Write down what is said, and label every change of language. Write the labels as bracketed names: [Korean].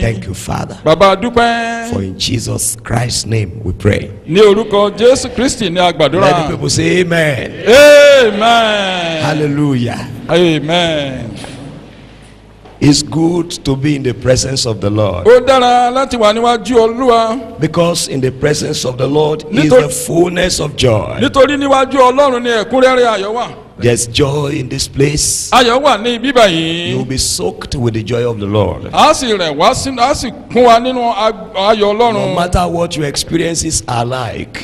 [English] Thank you, Father. [Yoruba] Bàbá dúpẹ́. [English] For in Jesus Christ's name we pray. [Yoruba] Ní orúkọ Jésù Kristi ní agbàdúrà. [English] Let the people say amen. Amen. Hallelujah. Amen. It's good to be in the presence of the Lord. [Yoruba] Ó dára láti wà níwájú Olúwa. [English] Because in the presence of the Lord is [Yoruba] Nítorí- [English] the fullness of joy. [Yoruba] Nítorí níwájú Ọlọ́run ni ẹ̀kúnrẹ́rẹ́ ayọ̀ wà. [English] There's joy in this place. [Yoruba] Ayọ̀ wà ní ibi báyìí. [English] You will be soaked with the joy of the Lord. [Yoruba] A sì rẹ̀ wá sínú, a sì kún wa nínú ayọ̀ Ọlọ́run. [English] matter what your experiences are like,